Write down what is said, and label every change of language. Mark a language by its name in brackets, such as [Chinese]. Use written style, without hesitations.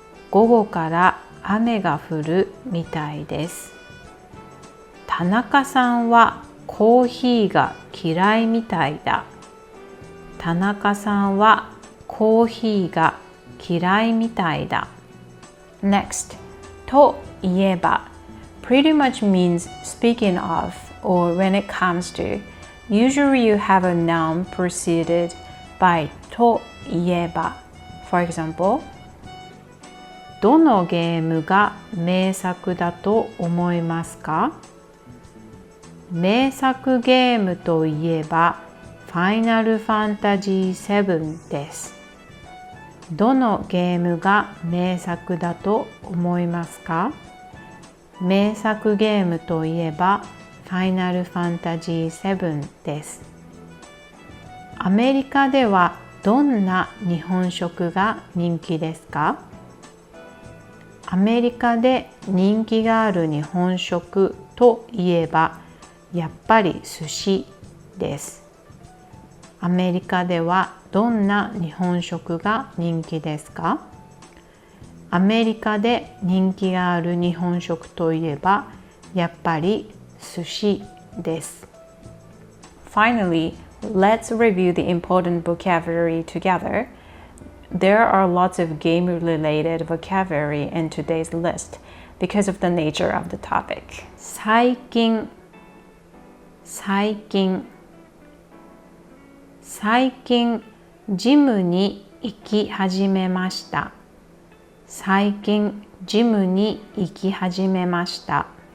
[Japanese] 午後から雨が降るみたいです。田中さんはコーヒーが嫌いみたいだ。田中さんはコーヒーが嫌いみたいだ。 [English] Next, といえば pretty much means speaking of or when it comes to. Usually you have a noun preceded by といえば. For example, [Japanese] どのゲームが名作だと思いますか？名作ゲームといえばファイナルファンタジー7です。どのゲームが名作だと思いますか？名作ゲームといえばファイナルファンタジー7です。アメリカではどんな日本食が人気ですか？アメリカで人気がある日本食といえばやっぱり寿司です。アメリカではどんな日本食が人気ですか？アメリカで人気がある日本食といえばやっぱり寿司です。 [English] Finally, let's review the important vocabulary together. There are lots of game-related vocabulary in today's list because of the nature of the topic. [Japanese] 最近、最近、最近ジムに行き始めました。最近ジムに行き始めました。